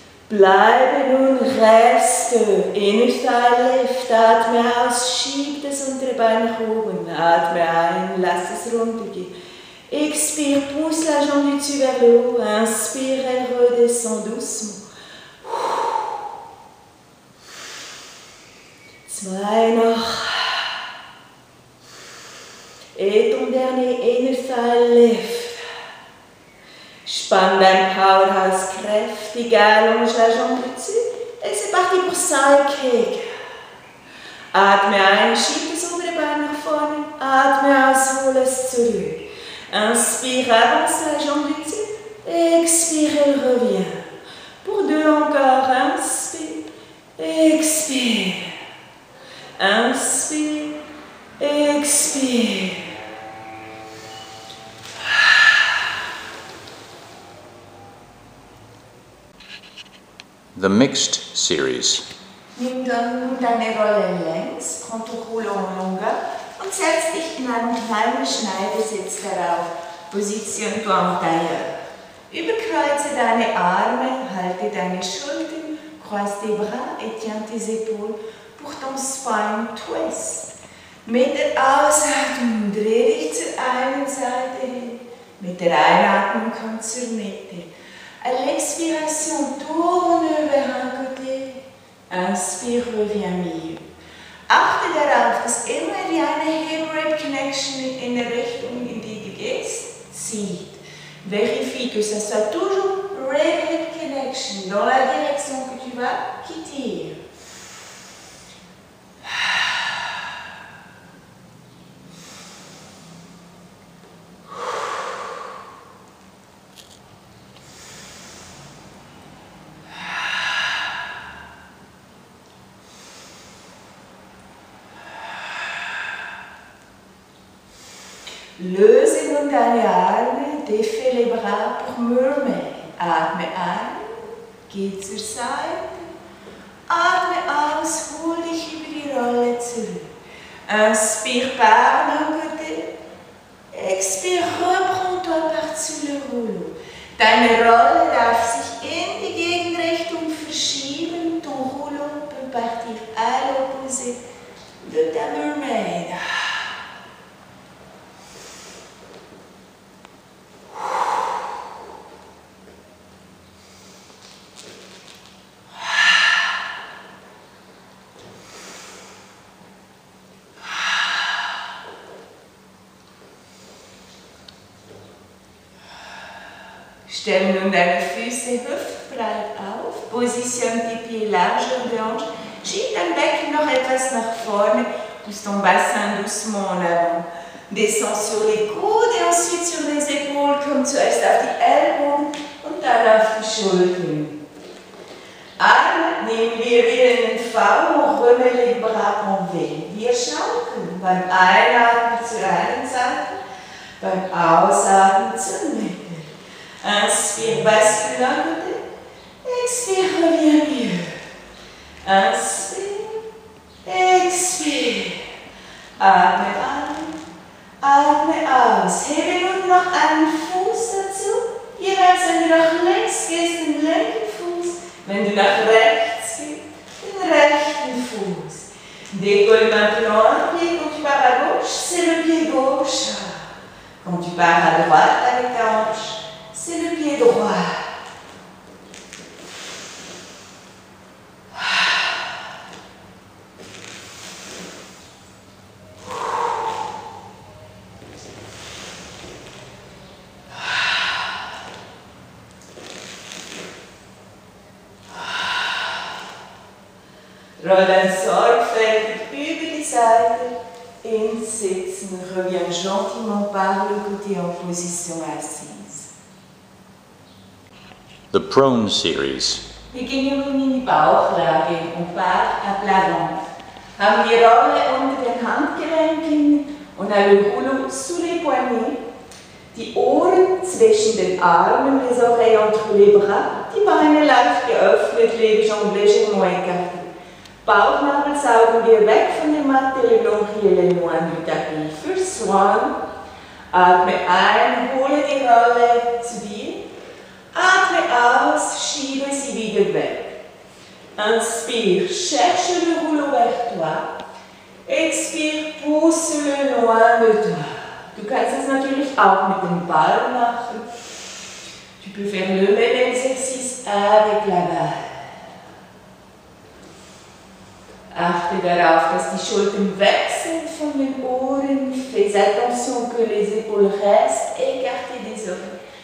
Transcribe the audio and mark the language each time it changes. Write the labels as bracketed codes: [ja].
[de] Bleibe nun reste, Innerteil lift, atme aus, schieb das untere Bein nach oben, atme ein, lass es runtergehen. [fr] Expire, pousse la jambe du dessus vers le haut, inspire, elle redescend doucement. [de] 2 noch. [fr] Et ton dernier Innerteil lift. [de] Spann dein Powerhouse kräftig, [fr] allonge la jambe dessus et c'est parti pour side kick. [de] Atme ein, schieb das obere Bein nach vorne, atme aus, hol es zurück. [fr] Inspire, avance la jambe dessus, expire, elle revient. Pour 2 encore, inspire, expire, inspire, expire. [en] The Mixed series. [de] Nimm dann nun deine Rolle längs, [fr] prends ton rouleau en longueur [de] und setz dich in einen kleinen Schneidersitz darauf. [fr] Positionne-toi en tailleur. [de] Überkreuze deine Arme, halte deine Schultern, [fr] croise tes bras et tiens tes épaules pour ton spine twist. [de] Mit der Ausatmung dreh dich zur einen Seite hin, mit der Einatmung komm zur Mitte. [fr] À l'expiration, tourne vers un côté. Inspire, reviens milieu. [de] Achte darauf, dass immer wie eine Hip-Rib Connection in der Richtung, in die du gehst, zieht. [fr] Vérifie que ça soit toujours Rib Connection dans la direction que tu vas, qui tire. [de] Löse nun deine Arme, [fr] défais les bras pour Mermaid. [de] Atme ein, geh zur Seite. Atme aus, hol dich über die Rolle zurück. [fr] Inspire par d'un côté. Expire, reprends-toi par-dessus le rouleau. [de] Deine Rolle darf sich in die Gegenrichtung verschieben. [fr] Ton rouleau peut partir à l'opposé de ta mermaid. [de] Stelle nun deine Füße hüftbreit auf, [fr] positionne tes pieds largeur de hanche, [de] schiebe dein Becken noch etwas nach vorne, [fr] pousse ton bassin doucement en avant. Descends sur les coudes et ensuite sur les épaules, comme [de] zuerst auf die Ellbogen und dann auf die Schultern. Arme nehmen wir wieder in den V und [fr] remet les bras en V. [de] Wir schaukeln beim Einatmen zur einen Seite, beim Ausatmen zur Mitte. [fr] Inspire, bascule d'un côté. Expire, reviens mieux. Inspire, expire. [de] Atme ein, atme aus. Hebe nun noch einen Fuß dazu. Jeweils, wenn du nach links gehst, den linken Fuß. Wenn du nach rechts gehst, den rechten Fuß. [fr] Décolle maintenant un pied. Quand tu pars à gauche, c'est le pied gauche. Quand tu pars à droite avec ta hanche, c'est le pied droit. [de] Roll dann sorgfältig über die Seite ins Sitzen. [fr] Reviens gentiment par le côté en position assise. [en] The Prone Series. [de] Wir gehen nun in die Bauchlage und Bauch [fr] à plat ventre. [de] Haben die Rolle unter den Handgelenken und [fr] le rouleau sous les poignets. [de] Die Ohren zwischen den Armen, [fr] les oreilles entre les bras. [de] Die Beine leicht geöffnet, [fr] les jambes légèrement écartées. [de] Bauchnabel saugen wir weg von der Matte, [fr] le nombril est loin du tapis. [de] Für Swan. Atme ein, hole die Rolle zu dir. Atme aus, schiebe sie wieder weg. [fr] Inspire, cherche le rouleau vers toi. Expire, pousse-le loin de toi. [de] Du kannst es natürlich auch mit dem Ball machen. [fr] Tu peux faire le même exercice avec la balle. [de] Achte darauf, dass die Schultern weg sind von den Ohren. [fr] Fais attention que les épaules restent écartées des oreilles.